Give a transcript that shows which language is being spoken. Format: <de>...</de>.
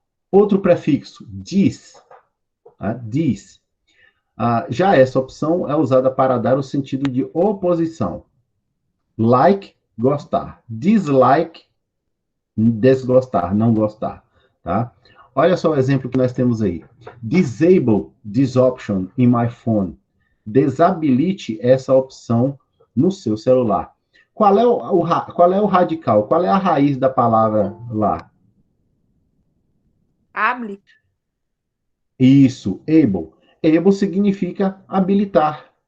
<pt>Outro prefixo, dis. Dis. Já essa opção é usada para dar o sentido de oposição. Like, gostar. Dislike, desgostar, não gostar. Tá? Olha só o exemplo que nós temos aí.</pt> <en>Disable this option in my phone.</en> <pt>Desabilite essa opção no seu celular. Qual é o radical? Qual é a raiz da palavra lá?</pt> <en>Hable.</en> <pt>Isso, able. Able significa habilitar.</pt>